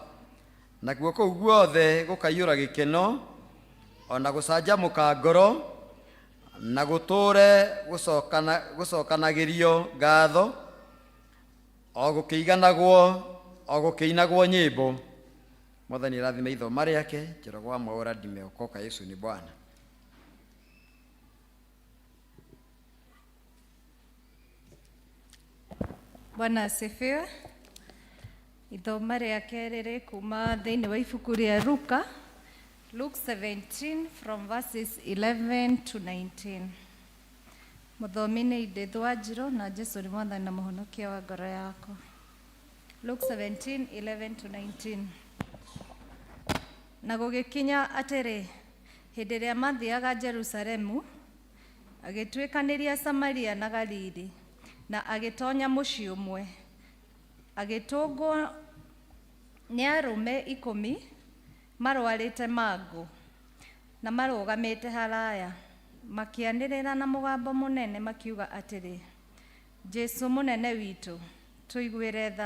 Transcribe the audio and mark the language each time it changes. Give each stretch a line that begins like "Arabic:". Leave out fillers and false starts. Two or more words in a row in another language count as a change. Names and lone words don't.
Kikuyu: Nakuo kũu guothe gũkaiyũra gĩkeno, ona gũcanjamũka ngoro, na gũtũũre gũcokanagĩrio ngatho, o gũkĩinagwo nyĩmbo. Mwathani arathime ithoma rĩake. Njoroge Mwaora ndimeokoka.
Swahili: Yesu ni Bwana. Bwana asifiwe.
Kikuyu: Ithoma rĩake rĩrĩ kuma thĩinĩ wa ibuku rĩa Luka,
English: Luke 17 from verses 11 to 19.
Kikuyu: Mũthomi nĩ Edith Wanjiru na Jesu nĩ mwathani na mũhonokia wa ngoro yakwa.
English: Luke 17:11 to 19.
Kikuyu: Na gũgĩkinya atĩrĩ, hĩndĩ ĩrĩa mathiaga Jerusalemu, agĩtuĩkanĩria Samaria na Galili, na agĩtonya mũciĩ ũmwe. Agĩtũngwo nĩ arũme 10 marwarĩte mangũ na marũgamĩte haraya, makĩanĩrĩra na mũgambo mũnene makiuga atĩrĩ, Jesu mũnene witũ, tũiguĩre tha.